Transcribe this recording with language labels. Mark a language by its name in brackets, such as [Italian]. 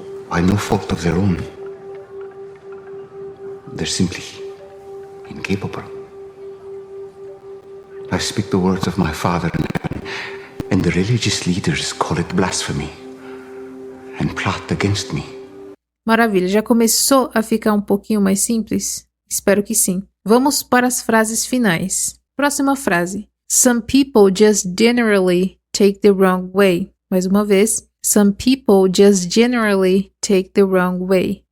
[English] By no fault of their own, they're simply incapable. I speak the words of my Father in heaven, and the religious leaders call it blasphemy and plot against me. [Portuguese] Maravilha, já começou a ficar um pouquinho mais simples? Espero que sim. Vamos para as frases finais. Próxima frase. [English] Some people just generally take the wrong way. [Portuguese] Mais uma vez. [English] Some people just generally take the wrong way.